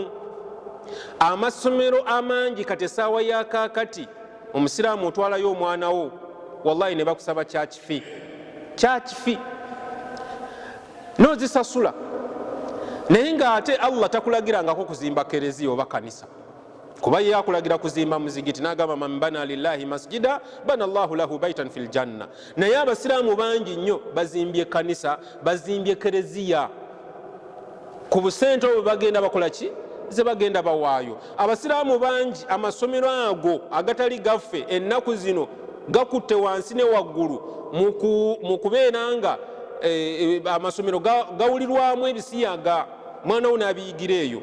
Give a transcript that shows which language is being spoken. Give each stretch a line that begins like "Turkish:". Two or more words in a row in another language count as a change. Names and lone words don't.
Ganda: Amasomero amangi kati essaawa ya kaakati omusiraamu otwalayo omwana wo, wallahi ne bakusaba kyakifi, kyakifi n'ozisasula, naye ng'ate Allah takulagirangako kuzimba kereziya oba kanisa, kuba ye akulagira kuzimba muzigiti, n'agamba
Arabic: من بنى لله مسجدا بنى الله له بيتا في الجنة.
Ganda: Naye abasiraamu bangi nnyo bazimbye kanisa, bazimbye kereziya, ku busente obwo bagenda bakola ki, ze bagenda bawaayo. Abasiraamu bangi amasomero ago agatali gaffe ennaku zino gakutte wansi ne waggulu mu kubeera nga amasomero gawulirwamu ebisiyaga, mwana wo n'abiyigira eyo.